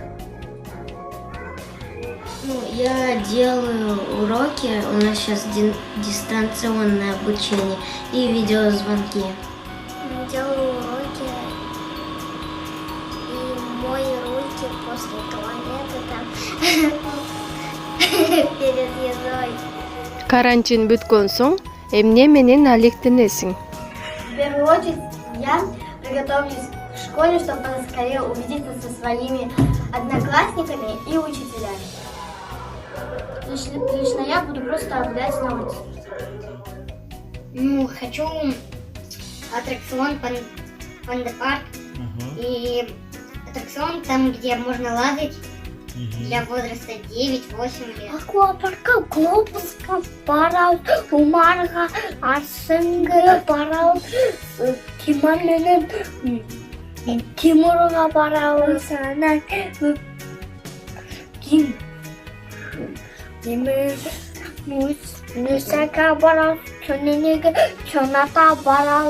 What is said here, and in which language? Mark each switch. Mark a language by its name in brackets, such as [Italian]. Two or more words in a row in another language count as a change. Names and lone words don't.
[Russian] Я делаю уроки, у нас сейчас дистанционное обучение и видеозвонки. Делаю уроки и мою руки после туалета там перед едой. [Kyrgyz] Карантин бүткөн соң эмне менен алектенесиң? [Russian] В первую очередь я приготовлюсь в школе, чтобы поскорее увидеться со своими одноклассниками и учителями. Лично я буду просто гулять на улице. Ну, хочу аттракцион Панда-парк. И аттракцион там, где можно лазать для возраста 9-8 лет. [Kyrgyz] Аквапаркка глобусқа барабыз, Умарға Арсенге барабыз, Тимур менен Тимурға барабыз, анан Нусаға барабыз, Чөненеге Чоната барабыз.